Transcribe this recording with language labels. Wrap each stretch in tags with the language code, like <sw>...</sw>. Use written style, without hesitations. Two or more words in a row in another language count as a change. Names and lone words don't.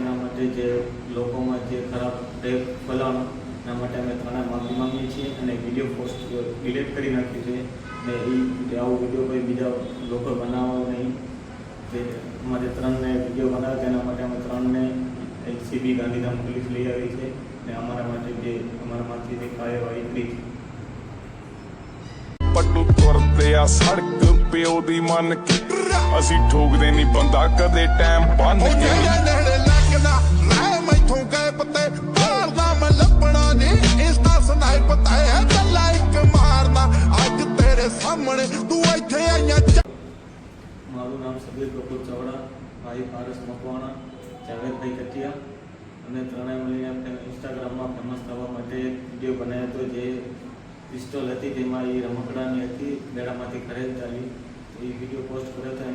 <gu>એના માટે જે લોકોમાં જે ખરાબ ટેગ ફેલાવવાનો, એના માટે અમે ત્રણેય માફી માંગીએ છીએ અને વિડીયો પોસ્ટ ડિલીટ કરી નાખ્યું છે. ને એ આવો વિડીયો કોઈ બીજા લોકો બનાવવા નહીં. જે અમારે ત્રણને વિડીયો બનાવ્યો તેના માટે અમે ત્રણને એલસીબી ગાંધીધામ પોલીસ લઈ આવી છે ને અમારા માટે જે અમારામાંથી જે કાર્યવાહી કરી છે.</gu> <pa>ਪੱਟੂ ਤੁਰਦੇ ਆ ਸੜਕ ਪਿਓ ਦੀ ਮੰਨ ਕੇ ਅਸੀਂ ਠੋਕਦੇ ਨਹੀਂ ਬੰਦਾ ਕਦੇ ਟਾਈਮ ਬੰਨ ਕੇ ਨੇੜੇ ਲੱਗਣਾ ਮੈਂ ਮੈਥੋਂ ਗਏ ਪਤੇ ਭਾਲਦਾ ਮੈਂ ਲੱਭਣਾ ਨਹੀਂ ਇੰਸਟਾ ਸਨਾਈਪ ਤੇ ਹੈ ਗੱਲਾਂ ਇੱਕ ਮਾਰਨਾ ਅੱਜ ਤੇਰੇ ਸਾਹਮਣੇ ਤੂੰ ਇੱਥੇ ਆਈਆਂ.</pa> <gu>મારું નામ સબીર ગોકુલ ચાવડા, ભાઈ પારસ મકવાણા, જાવેદભાઈ કટિયા અને ત્રણેય મળીને ઇન્સ્ટાગ્રામમાં ફેમસ થવા માટે એક વિડીયો બનાવ્યો હતો. જે પિસ્ટોલ હતી તેમાં એ રમકડાની હતી, મેળામાંથી ઘરે જ ચાલી. એ વિડીયો પોસ્ટ કર્યો હતો.</gu>